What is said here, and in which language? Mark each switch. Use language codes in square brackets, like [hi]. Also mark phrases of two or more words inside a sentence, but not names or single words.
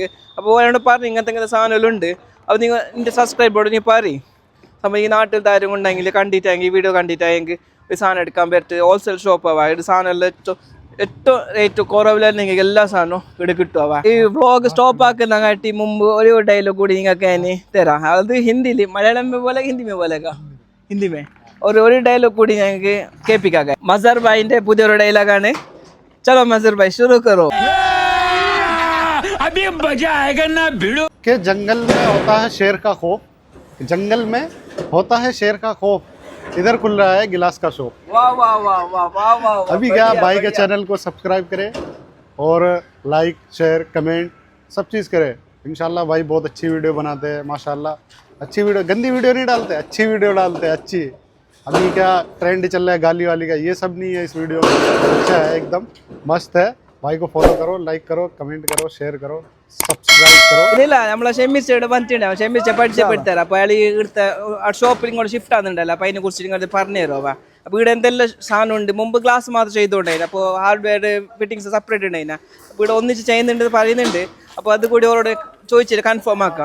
[ml] അപ്പോൾ ഓനോട് പറഞ്ഞു ഇങ്ങനത്തെ സാധനമെല്ലാം ഉണ്ട്. അപ്പോൾ നിങ്ങൾ എൻ്റെ സബ്സ്ക്രൈബറോട് നീ പറയും നമ്മൾ ഈ നാട്ടിൽ താരം ഉണ്ടെങ്കിൽ കണ്ടിട്ടെങ്കിൽ വീഡിയോ കണ്ടിട്ടായെങ്കിൽ ഒരു സാധനം എടുക്കാൻ പറ്റും. ഹോൾസെയിൽ ഷോപ്പ് ആവാം ഇവിടെ സാധനമെല്ലാം ഏറ്റവും റേറ്റ് കുറവില്ലെങ്കിൽ എല്ലാ സാധനവും ഇവിടെ കിട്ടും. ഈ വ്ളോഗ് സ്റ്റോപ്പ് ആക്കുന്ന കാട്ടി മുമ്പ് ഒരു ഡയലോഗ് കൂടി നിങ്ങൾക്ക് ഞാൻ തരാം. അത് ഹിന്ദിയിൽ [hi] മലയാളം में बोलेगा हिंदी में [ml] बोलेगा हिंदी में ഒരു ഡയലോഗ് കൂടി ഞങ്ങൾക്ക് കേൾപ്പിക്കാം. മസർ ഭായിൻ്റെ പുതിയൊരു ഡയലോഗാണ്. [hi] चलो मजर भाई शुरू करो. अभी मजा आएगा ना भिड़ो के जंगल में होता है शेर का खौफ, जंगल में होता है शेर का खौफ, इधर खुल रहा है गिलास का शॉप. वाह वाह वाह वाह वाह वाह. अभी क्या भाई के चैनल को सब्सक्राइब करें और [en] like share comment [hi] सब चीज़ करें. इंशाल्लाह भाई बहुत अच्छी वीडियो बनाते हैं माशाल्लाह. अच्छी वीडियो, गंदी वीडियो नहीं डालते, अच्छी वीडियो डालते हैं. अच्छी अभी क्या ट्रेंड चल रहा है गाली वाली का, ये सब नहीं है इस वीडियो में. अच्छा है एकदम मस्त है. भाई को फॉलो करो, लाइक करो, कमेंट करो, शेयर करो, സബ്സ്ക്രൈബ് करो. [ml] ഇല്ല നമ്മളെ ഷെമീസ് ഇവിടെ വന്നിട്ടുണ്ടാവും. ഷെമീസ് പരിചയപ്പെടുത്തരാം. അപ്പോൾ അയാൾ ഇവിടുത്തെ ഷോപ്പിൽ ഇങ്ങോട്ട് ഷിഫ്റ്റ് ആകുന്നുണ്ടല്ലോ. അപ്പോൾ അതിനെ കുറിച്ച് നിങ്ങൾ പറഞ്ഞു തരുമോ? അപ്പോൾ ഇവിടെ എന്തെല്ലാം സാധനം ഉണ്ട്. മുമ്പ് ഗ്ലാസ് മാത്രം ചെയ്തുകൊണ്ടായിരുന്നു. അപ്പോൾ ഹാർഡ്വെയർ ഫിറ്റിങ്സ് സെപ്പറേറ്റ് ഉണ്ടായിരുന്നു. അപ്പോൾ ഇവിടെ ഒന്നിച്ച് ചെയ്യുന്നുണ്ട് പറയുന്നുണ്ട്. അപ്പോൾ അത് കൂടി അവരോട് ചോദിച്ചിട്ട് കൺഫേം ആക്കാം.